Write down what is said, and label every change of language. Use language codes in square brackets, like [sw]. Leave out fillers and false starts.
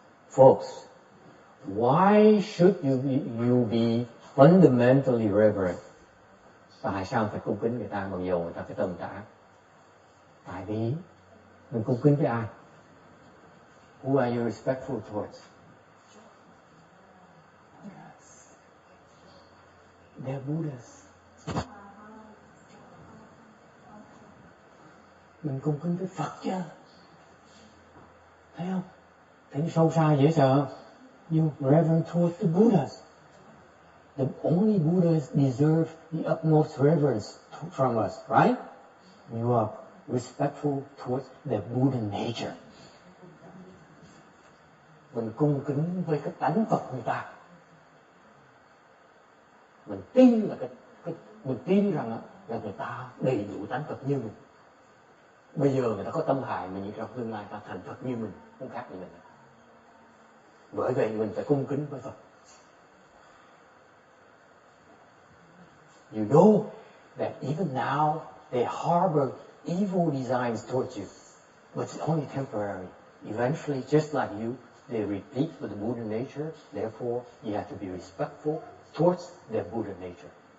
[en] Folks, why should you be fundamentally reverent? [vi] Tại sao phải cung kính người ta mặc dù người ta phải tâm ta ác? Tại vì mình cung kính với ai? [en] Who are you respectful towards? They're Buddhas. [vi] Mình cung kính với Phật chứ. Thấy không? Thấy sâu xa dễ sợ. [en] You reverent towards the Buddhas. The only Buddhas deserve the utmost reverence from us, right? You are respectful towards the Buddha nature. [vi] Mình cung kính với cái tánh Phật người ta. Mình tin là mình tin rằng là người ta đầy đủ tánh Phật như mình. Bây giờ người ta có tâm hại mình, trong tương lai ta thành Phật như mình, không khác gì mình. Bởi vậy mình phải cung kính với Phật. [en] You know that even now they harbor evil designs towards you, but it's only temporary. Eventually, just like you, they repeat with the Buddha nature. Therefore, you have to be respectful towards their Buddha nature.